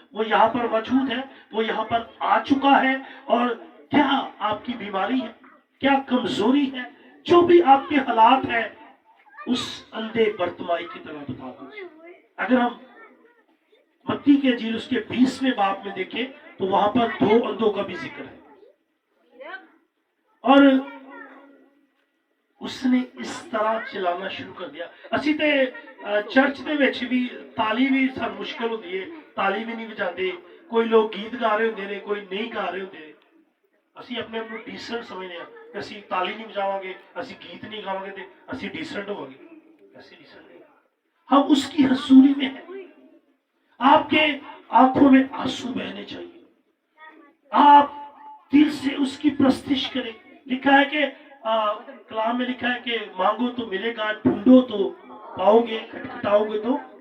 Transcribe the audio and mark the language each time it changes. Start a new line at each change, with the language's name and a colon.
Hindi: वो यहाँ पर मौजूद है, वो यहाँ पर आ चुका है। और क्या आपकी बीमारी है, क्या कमजोरी है, जो भी आपके हालात है, उस अंधे बर्तिमाई की तरह बता दो। अगर हम मत्ती के इंजील उसके 20वें बाब में देखें तो वहां पर 2 अंधों का भी जिक्र है। और उसने इस तरह चिल्लाना शुरू कर दिया।
Punjabi: ਅਸੀਂ ਤੇ ਚਰਚ ਦੇ ਵਿੱਚ ਵੀ ਤਾਲੀ ਵੀ ਸਾਨੂੰ ਮੁਸ਼ਕਲ ਹੁੰਦੀ ਹੈ, ਤਾਲੀ ਵੀ ਨਹੀਂ ਵਜਾਉਂਦੇ। ਕੋਈ ਲੋਕ ਗੀਤ ਗਾ ਰਹੇ ਹੁੰਦੇ ਨੇ, ਕੋਈ ਨਹੀਂ ਗਾ ਰਹੇ ਹੁੰਦੇ। ਅਸੀਂ ਆਪਣੇ ਆਪ ਨੂੰ ਡੀਸੈਂਟ ਸਮਝਦੇ ਹਾਂ ਕਿ ਅਸੀਂ ਤਾਲੀ ਨਹੀਂ ਵਜਾਵਾਂਗੇ, ਅਸੀਂ ਗੀਤ ਨਹੀਂ ਗਾਵਾਂਗੇ ਤੇ ਅਸੀਂ ਡੀਸੈंट ਹੋਵਾਂगे।
Hindi: ऐसे ਡੀਸੈंट नहीं, हम उसकी हसूरी में है। आपके आंखों में आंसू बहने चाहिए, आप दिल से उसकी प्रस्तिश करें। लिखा है कि कलाम में लिखा है कि मांगो तो मिलेगा, ढूंढो तो पाओगे, खटखटाओगे तो।